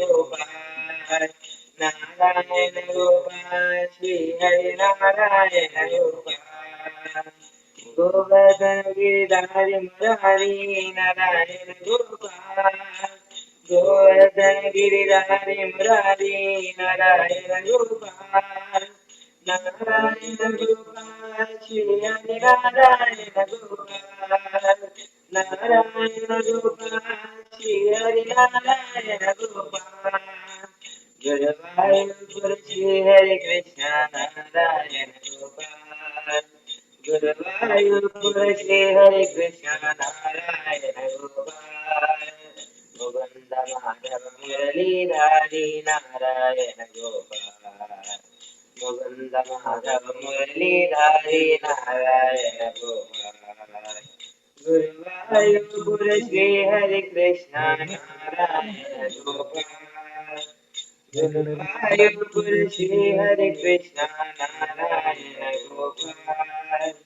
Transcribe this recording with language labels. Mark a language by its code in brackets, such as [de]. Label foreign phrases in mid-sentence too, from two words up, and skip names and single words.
[hi] गोपाल नारायण गोपाल श्री हरि नारायण गोपाल गोवर्धन गिरिधारी मुरारी नारायण गोपाल गोवर्धन गिरिधारी मुरारी नारायण गोपाल नारायण गोपाल श्री हरि नारायण गोपाल നാരായണ ഗോപാൽ ശ്രീഹരി നാരായണ [ml] ഗോപാൽ ഗുരുവായൂർ ശ്രീഹരി കൃഷ്ണ നാരായണ ഗോപാൽ ഗുരുവായൂർ ശ്രീഹരി കൃഷ്ണ നാരായണ ഗോപാൽ മുകുന്ദ മാധവ മുരളീധാരി നാരായണ ഗോപാൽ മുകുന്ദ മാധവ മുരളീധാരി നാരായണ ഗോപാൽ ഗുരുവായൂർ ശ്രീഹരി കൃഷ്ണ നാരായണ ഗോപാൽ ഗുരുവായൂർ ശ്രീഹരി കൃഷ്ണ നാരായണ ഗോപാൽ.